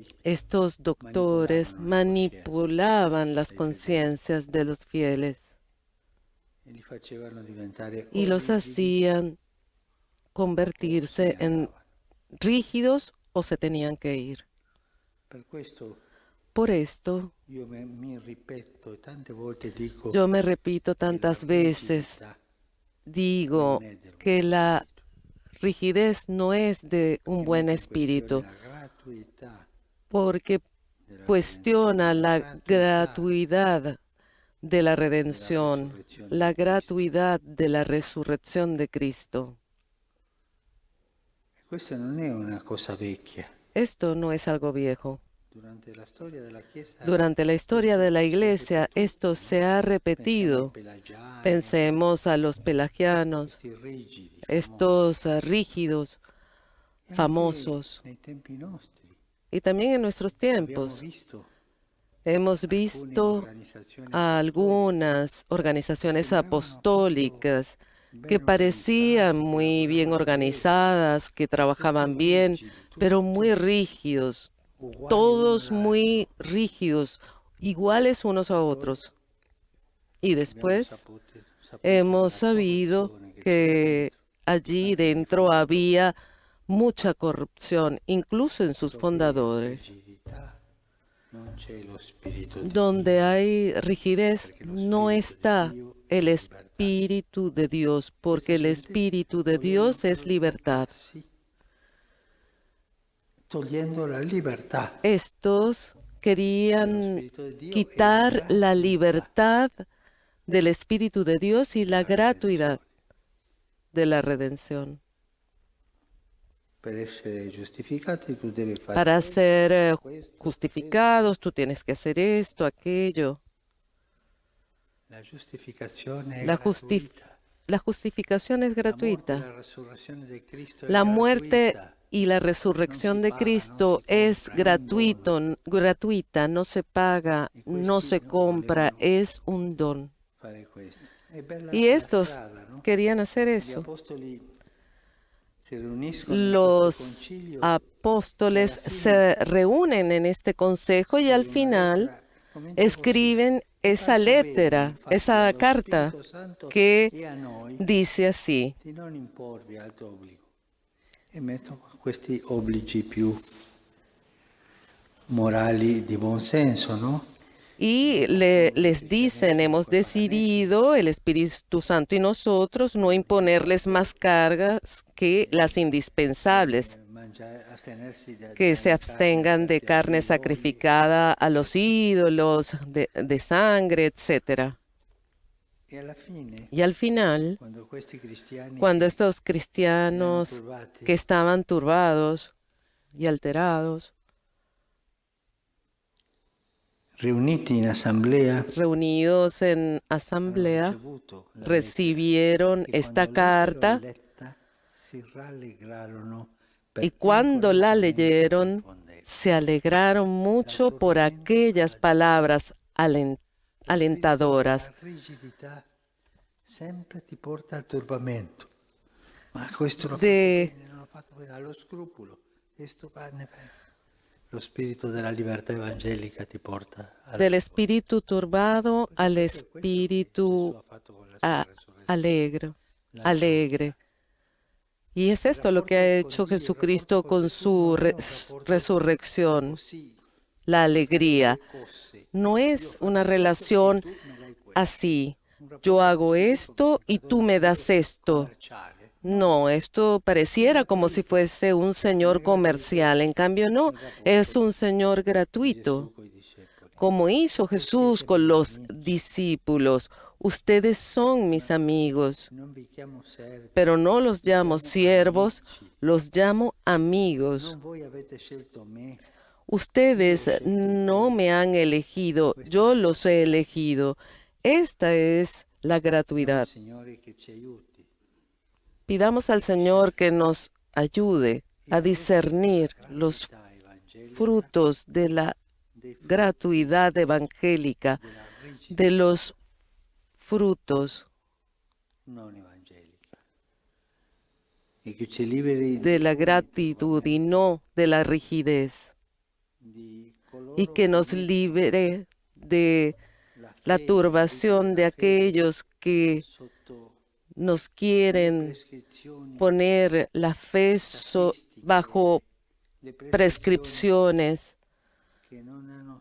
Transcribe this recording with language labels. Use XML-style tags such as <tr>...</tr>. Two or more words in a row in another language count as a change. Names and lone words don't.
<es>estos doctores</es> <it>manipolavano le coscienze</it> <es>manipulaban las</es> <it>dei fedeli</it> <es>conciencias de los fieles</es> <it>e li facevano diventare</it> <es>y o los</es> <it>rigidi</it> <es>hacían o se convertirse</es> <it>ne</it> <es>en</es> <it>andavano.</it> <es>rígidos o se tenían que ir.</es> <it>Per questo</it> <es>Por esto,</es> <it>io mi ripeto e tante volte dico</it> <es>yo me repito</es> <it>che la</it> <es>tantas veces,</es> <it>rigidità</it> <es>digo</es> <it>non è del</it> <es>que</es> <it>buon</it> <es>la</es> <it>spirito,</it> <es>rigidez no es de un</es> <it>perché</it> <es>buen</es> <it>mette in questione</it> <es>espíritu,</es> <it>la gratuità</it> <es>porque</es> <it>della</it> <es>cuestiona</es> <it>redenzione,</it> <es>la gratuidad de la</es> <it>della</it> <es>redención,</es> <it>resurrezione</it> <es>la</es> <it>di Cristo.</it> <es>gratuidad de la resurrección de Cristo.</es> <it>E questa non è una cosa vecchia.</it> <es>Esto no es algo viejo.</es> <it>Durante la storia della Chiesa</it> <es>Durante la historia</es> <it>questo</it> <es>de la</es> <it>si è</it> <es>Iglesia,</es> <it>ripetuto,</it> <es>esto</es> <it>no?</it> <es>se ha</es> <it>Pensiamo ai</it> <es>repetido.</es> <it>pelagiani,</it> <es>Pensemos a los pelagianos,</es> <it>questi rigidi, famosi.</it> <es>estos rígidos,</es> <it>E anche</it> <es>famosos.</es> <it>nei tempi nostri</it> <es>Y también en nuestros</es> <it>abbiamo</it> <es>tiempos</es> <it>visto</it> <es>hemos</es> <it>alcune</it> <es>visto</es> <it>organizzazioni</it> <es>a</es> <it>apostoliche</it> <es>algunas</es> <it>che</it> <es>organizaciones</es> <it>sembravano proprio</it> <es>apostólicas que</es> <it>ben</it> <es>parecían</es> <it>organizzate, che</it> <es>muy bien</es> <it>lavoravano bene,</it> <es>organizadas, que trabajaban</es> <it>tutti</it> <es>bien,</es> <it>rigidi,</it> <es>pero</es> <it>tutti</it> <es>muy rígidos,</es> <it>uguali l'uno</it> <es>todos muy</es> <it>all'altro.</it> <es>rígidos, iguales unos a</es> <it>Poi</it> <es>otros. Y</es> <it>abbiamo</it> <es>después</es> <it>saputo</it> <es>hemos</es> <it>della</it> <es>sabido</es> <it>corruzione che c'era</it> <es>que</es> <it>dentro,</it> <es>allí</es> <it>anche nei</it> <es>dentro</es> <it>fondatori,</it> <es>había mucha corrupción, incluso en sus</es> <it>dove</it> <es>fundadores.</es> <it>rigidità non c'è lo spirito di</it> <es>Donde</es> <it>Dio,</it> <es>hay rigidez</es> <it>perché lo</it> <es>no</es> <it>spirito di</it> <es>está</es> <it>Dio è</it> <es>el</es> <it>libertà.</it> <es>Espíritu de Dios, porque</es> <it>Questa</it> <es>el</es> <it>gente</it> <es>Espíritu de</es> <it>volevano</it> <es>Dios es</es> <it>farlo</it> <es>libertad.</es> <it>diventare, togliendo la libertà.</it> <es>Estos querían</es> <it>Spirito di Dio e</it> <es>quitar la</es> <it>gratuità</it> <es>libertad del Espíritu de Dios y la</es> <it>della</it> <es>gratuidad</es> <it>redenzione.</it> <es>de la redención.</es> <it>Per essere giustificati tu devi fare</it> <es>Para ser</es> <it>questo,</it> <es>justificados, tú tienes que hacer esto, aquello.</es> <it>la giustificazione è</it> <es>La,</es> <it>gratuita.</it> <es>la justificación es</es> <it>La morte e</it> <es>gratuita.</es> <it>la resurrezione di Cristo è</it> <es>La muerte</es> <it>gratuita.</it> <es>y la resurrección de Cristo es gratuita, no se paga, no se compra, es un don.</es> <it>Fare questo. È bella Y la</it> <es>estos</es> <it>strada, no?</it> <es>querían hacer</es> <it>Gli</it> <es>eso.</es> <it>apostoli si riuniscono in questo</it> <es>Los</es> <it>concilio</it> <es>apóstoles se reúnen en este consejo y al</es> <it>scrive una</it> <es>final</es> <it>lettera, comincia</it> <es>escriben</es> <it>così.</it> <es>esa</es> <it>Faccio bene, lettera, infatti,</it> <es>esa</es> <it>allo</it> <es>carta</es> <it>Spirito Santo</it> <es>que</es> <it>e a noi</it> <es>dice así:</es> <it>di non imporvi altro obbligo. E metto questi obblighi più morali di buon senso, no?</it> <es>y les dicen, hemos decidido, el Espíritu Santo y nosotros, no imponerles más cargas que las indispensables,</es> <it>Astenersi</it> <es>que se abstengan de carne sacrificada a los ídolos, de sangre, etc.</es> <it>E alla fine,</it> <es>Y al final,</es> <it>quando questi cristiani</it> <es>cuando</es> <it>che</it> <es>estos cristianos</es> <it>erano turbati,</it> <es>que estaban turbados y alterados,</es> <it>riuniti in assemblea,</it> <es>reunidos en</es> <it>hanno</it> <es>asamblea,</es> <it>ricevuto la</it> <es>recibieron</es> <it>lettera, e</it> <es>esta</es> <it>quando l'ebbero</it> <es>carta</es> <it>letta, si rallegrarono</it> <es>y</es> <it>per</it> <es>cuando la</es> <it>l'incoraggiamento</it> <es>leyeron</es> <it>che infondeva.</it> <es>se alegraron mucho por aquellas palabras alentadoras.</es> <it>La rigidità sempre ti porta al turbamento. Ma questo l'ho fatto bene, non l'ho fatto bene, allo scrupolo. Questo va, ne va. Lo spirito della libertà evangelica ti porta</it> <es>Del espíritu turbado al</es> <it>Gesù</it> <es>espíritu</es> <it>ha fatto con la sua</it> <es>alegre. La alegre. Y es esto lo que ha hecho Jesucristo con su resurrección,</es> <it>così,</it> <es>la alegría.</es> <it>cose.</it> <es>No es una relación así. Yo hago esto y tú me das esto.</es> <it>Commerciale.</it> <es>No, esto pareciera como si fuese un señor comercial. En cambio, no, es un señor gratuito,</es> <it>Gesù coi discepoli.</it> <es>como hizo Jesús con los discípulos. Ustedes son mis amigos,</es> <it>non vi chiamo servi,</it> <es>pero no los llamo siervos, los llamo amigos.</es> <it>non voi avete scelto me,</it> <es>Ustedes no me han elegido, yo los he elegido. Esta es la gratuidad.</es> <it>Signore, che ci aiuti.</it> <es>Pidamos al Señor que nos ayude a discernir los</es> <it>Gratuità evangelica</it> <es>frutos de la</es> <it>dei frutti</it> <es>gratuidad evangélica,</es> <it>della rigidità</it> <es>de los frutos</es> <it>non evangelica. E che ci liberi</it> <es>de la gratitud y no de la rigidez,</es> <it>di coloro</it> <es>y que nos libere de la</es> <it>fede,</it> <es>turbación de</es> <it>la fede</it> <es>aquellos que</es> <it>sotto</it> <es>nos quieren</es> <it>prescrizioni,</it> <es>poner la fe bajo</es> <it>le prescrizioni</it> <es>prescripciones</es> <it>che non hanno</it>